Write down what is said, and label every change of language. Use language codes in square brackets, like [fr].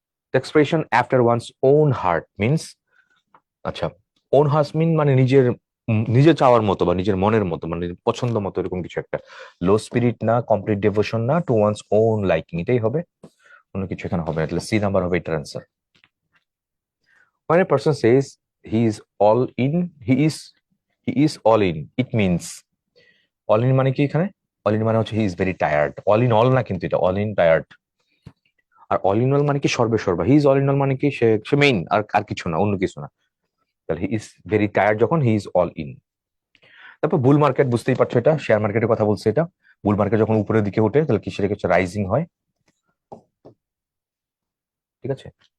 [bn] The expression after one's own heart means, আচ্ছা, own heart মিন মানে নিজের চাওয়ার মতো বা নিজের মনের মতো, মানে পছন্দ মতো, এরকম কিছু একটা। লো স্পিরিট না, কমপ্লিট ডেভোশন না, টু ওয়ান্স ওন লাইকিং, এটাই হবে, অন্য কিছু এখানে হবে না, তাহলে সি নাম্বার হবে এটার answer. [en] When a person says he is all in, he is all in, it means all in [bn] মানে কি এখানে? [en] all in [bn] মানে হচ্ছে [en] he is very tired, all in all না, কিন্তু এটা all in tired। [bn] আর all in all মানে কি সর্বে সর্বা, [en] he is all in all [bn] মানে কি সে মেইন, আর কিছু না, অন্য কিছু না। [en] তাহলে he is very tired যখন he is all in। [bn] তারপর বুল মার্কেট, বুঝতেই পারছো এটা শেয়ার মার্কেটের কথা বলছে। এটা বুল মার্কেট যখন উপরের দিকে ওঠে তাহলে কি সেটা কিছু রাইজিং হয়, ঠিক আছে।